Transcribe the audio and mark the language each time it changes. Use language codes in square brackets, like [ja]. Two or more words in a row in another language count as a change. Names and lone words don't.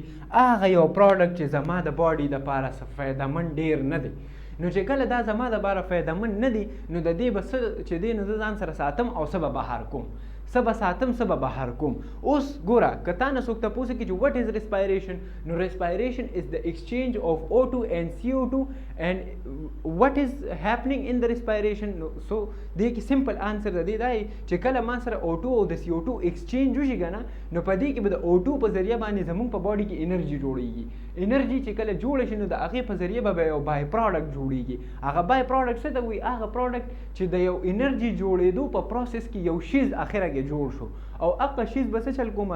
[ps] هغه یو پروډکټ چې زما د باډي دپاره څه فایدهمند ډېر نه دی. نو چې کله دا زما دپاره فایدهمند نه دی نو د دې به څه چې دی نو زه ځان سره ساتم او څه به بهر کوم. څه به ساتم څه به بهر کوم. اوس ګوره که تا نه څوک تپوس کړي چې [en] what is respiration, [ps] نو [en] respiration is the exchange of O2 and CO2 and what is happening in the respiration. [ps] so دې کې [en] simple answer [ps] د دې دی چې کله ما سره O2 او د CO2 ایکسچینج وشي که نه، نو په دې کې به د O2 په ذریعه باندې زموږ په باډي کې انرژي جوړیږي. انرژي چې کله جوړه شي نو د هغې په ذریعه به یو بای پروډکټ جوړیږي. هغه بای پروډکټ څه ته وایي؟ هغه پروډکټ چې د یو انرژي جوړېدو په پروسس کې یو شیز اخره کې جوړ شو، او هغه شیز به څه چل کوم؟